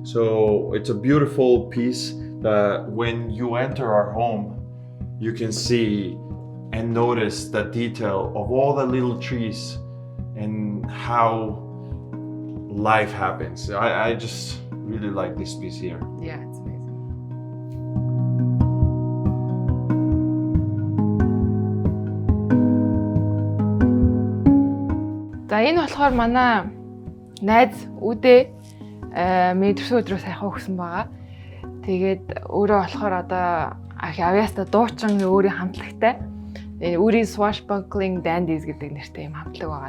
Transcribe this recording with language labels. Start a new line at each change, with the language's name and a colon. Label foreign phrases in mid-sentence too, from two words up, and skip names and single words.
English: So it's a beautiful piece that when you enter our home, you can see and notice the detail of all the little trees and how life happens. I just really like this piece here. Yeah, it's amazing.
Mongolian: За энэ болохоор манай найз үдээ миний төрсөн өдрөө сайхан өгсөн байгаа. Тэгээд өөрөө болохоор одоо авьяаста дуучин өөрийн хамтлагтай Uri Swashbuckling Dandies гэдэг нэртэй юм хамтлаг байгаа.